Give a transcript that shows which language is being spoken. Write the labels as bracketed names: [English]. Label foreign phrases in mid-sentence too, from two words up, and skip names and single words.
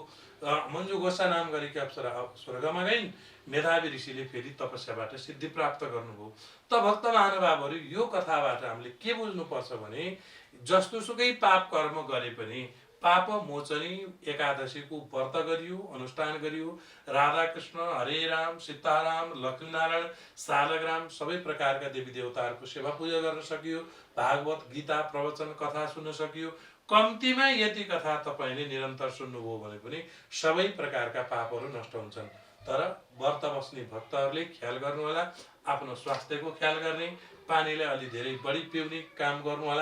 [Nepali] मञ्जु गोसा नाम गरेकी अप्सरा स्वर्गमा गइन्, मेधावी ऋषिले फेरि तपस्याबाट सिद्धि प्राप्त गर्नुभयो। त भक्त महानुभावहरू, यो कथाबाट हामीले के बुझ्नुपर्छ भने, जस्तोसुकै पाप कर्म गरे पनि पाप मोचनी एकादशीको व्रत गरियो, अनुष्ठान गरियो, राधाकृष्ण, हरे राम, सीताराम, लक्ष्मीनारायण, सालग्राम सबै प्रकारका देवी देवताहरूको सेवा पूजा गर्न सकियो, भागवत गीता प्रवचन कथा सुन्न सकियो। कम्तीमा यति कथा तपाईँले निरन्तर सुन्नुभयो भने पनि सबै प्रकारका पापहरू नष्ट हुन्छन्। तर व्रत बस्ने भक्तहरूले ख्याल गर्नु होला, आफ्नो स्वास्थ्यको ख्याल गर्ने, पानीलाई अलि धेरै बढी पिउने काम गर्नु होला।